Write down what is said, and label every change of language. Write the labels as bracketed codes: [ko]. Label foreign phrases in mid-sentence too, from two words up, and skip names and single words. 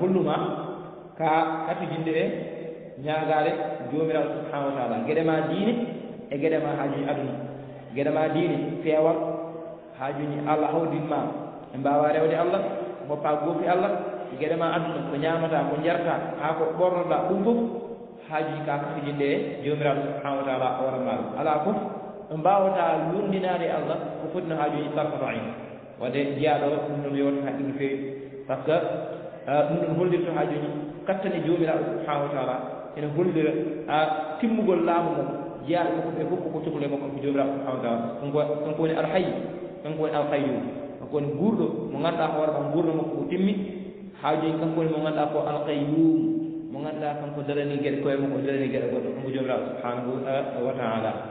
[ff] holluma ka hatujinde e ñaagaade joomiraaɗo [ar] سبحانه وتعالى [ff] geɗe ma diine e geɗe ma haajuji aduna geɗe ma diine feewal haajuji Allah hawdinma e mbaawa rewde Allah goppa goofi Allah geɗe ma aduna ko ñaamata ko njarta haa ko ɓornoɗa ɗum fof haajuji ka hatujinde e joomiraaɗo [ar] سبحانه وتعالى [ff] o waɗanma ɗum alaa fof ɓe mbawata lundinaade e Allah ko foti no haajuji tarkoto ayn wadde jiyaaɗo ɗum ɗon yewta haqqi no feewi [fr] par ce que [ff] ɗum ɗon hollirto haajuji kattane joomiraaɗo [ar] سبحانه وتعالى [ff] ene hollira timmugol laamu mo jiyaaɗo makko ɓe fof koko cohlu e makko ko joomiraaɗo [ar] سبحانه وتعالى [ff] kanko woni alhayy kanko woni alqayyum kanko woni guurɗo mo ngannduɗaa hoore ma guurɗo makko o timmi haajuji kanko woni mo ngannduɗaa ko alqayyum mo ngannduɗaa kanko darani geɗe koye makko darani geɗe goɗɗo kanko joomiraaɗo [ar] سبحانه وتعالى